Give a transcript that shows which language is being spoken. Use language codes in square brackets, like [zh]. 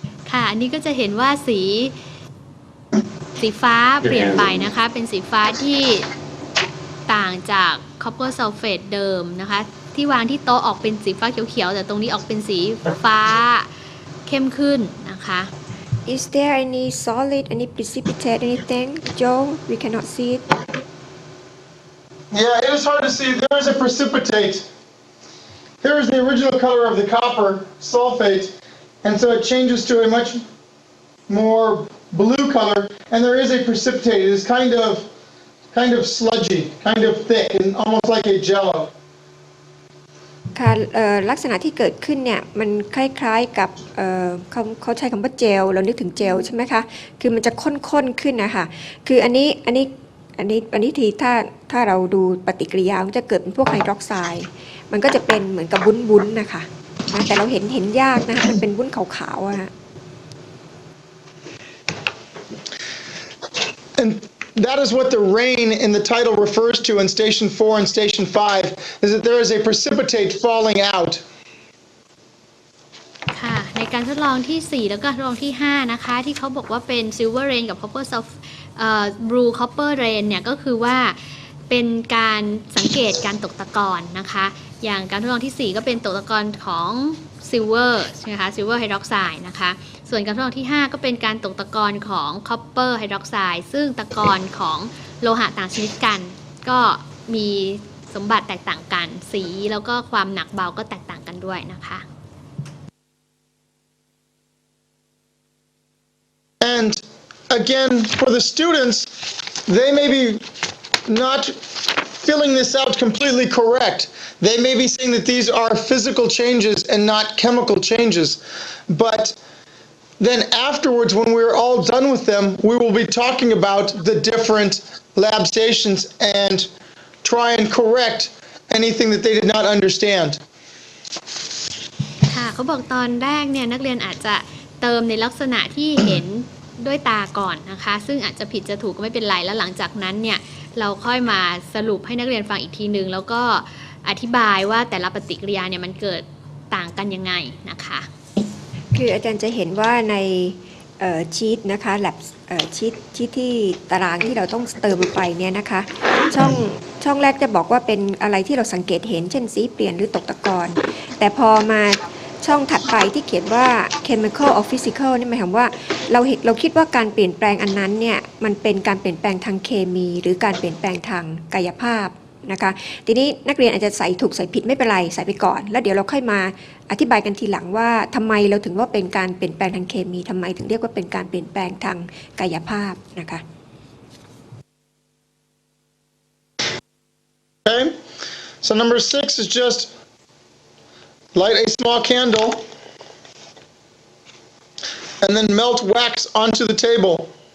[th] ค่ะอันนี้ก็จะเห็นว่าสีฟ้าเปลี่ยนไปนะคะเป็นสีฟ้าที่ต่างจากคอปเปอร์ซัลเฟตเดิมนะคะที่วางที่โต๊ะออกเป็นสีฟ้าเขียวๆแต่ตรงนี้ออกเป็นสีฟ้าเข้มขึ้นนะคะ [en] Is there any solid, any precipitate, anything? Joe, we cannot see it. Yeah, it is hard to see. There is a precipitate. Here is the original color of the copper sulfate, and so it changes to a much more blue color, and there is a precipitate. It is kind of sludgy, kind of thick, and almost like a jello. [th] ค่ะลักษณะที่เกิดขึ้นเนี่ยมันคล้ายๆกับเขาใช้คำว่าเจลเรานึกถึงเจลใช่ไหมคะคือมันจะข้นๆขึ้นนะคะคืออันนี้ทีถ้าเราดูปฏิกิริยามันจะเกิดเป็นพวกไฮดรอกไซด์มันก็จะเป็นเหมือนกับวุ้นๆนะคะนะแต่เราเห็นยากนะคะมันเป็นวุ้นขาวๆอะฮะ [en] And that is what the rain in the title refers to in Station 4 and Station 5, is that there is a precipitate falling out. [th] ค่ะในการทดลองที่4แล้วก็ทดลองที่5นะคะที่เขาบอกว่าเป็น Silver Rain กับ Copper Blue Copper Rain เนี่ยก็คือว่าเป็นการสังเกตการตกตะกอนนะคะอย่างการทดลองที่4ก็เป็นตกตะกอนของ Silver ใช่ไหมคะ Silver Hydroxide นะคะส่วนการทดลองที่5ก็เป็นการตกตะกอนของ Copper Hydroxide ซึ่งตะกอนของโลหะต่างชนิดกันก็มีสมบัติแตกต่างกันสีแล้วก็ความหนักเบาก็แตกต่างกันด้วยนะคะ [en] And again, for the students, they may be not filling this out completely correct. They may be saying that these are physical changes and not chemical changes. But then afterwards, when we're all done with them, we will be talking about the different lab stations and try and correct anything that they did not understand. [th] ค่ะเขาบอกตอนแรกเนี่ยนักเรียนอาจจะเติมในลักษณะที่เห็นด้วยตาก่อนนะคะซึ่งอาจจะผิดจะถูกก็ไม่เป็นไรแล้วหลังจากนั้นเนี่ยเราค่อยมาสรุปให้นักเรียนฟังอีกทีนึงแล้วก็อธิบายว่าแต่ละปฏิกิริยาเนี่ยมันเกิดต่างกันยังไงนะคะ คืออาจารย์จะเห็นว่าในชีตนะคะแลบชีตที่ตารางที่เราต้องเติมลงไปเนี่ยนะคะช่องแรกจะบอกว่าเป็นอะไรที่เราสังเกตเห็นเช่นสีเปลี่ยนหรือตกตะกอนแต่พอมา ช่องถัดไปที่เขียนว่า [en] chemical or physical [th] นี่หมายความว่าเราคิดว่าการเปลี่ยนแปลงอันนั้นเนี่ยมันเป็นการเปลี่ยนแปลงทางเคมีหรือการเปลี่ยนแปลงทางกายภาพนะคะทีนี้นักเรียนอาจจะใส่ถูกใส่ผิดไม่เป็นไรใส่ไปก่อนแล้วเดี๋ยวเราค่อยมาอธิบายกันทีหลังว่าทำไมเราถึงว่าเป็นการเปลี่ยนแปลงทางเคมีทำไมถึงเรียกว่าเป็นการเปลี่ยนแปลงทางกายภาพนะคะ [en] Okay, so number 6 is just light a small candle and then melt wax onto the table.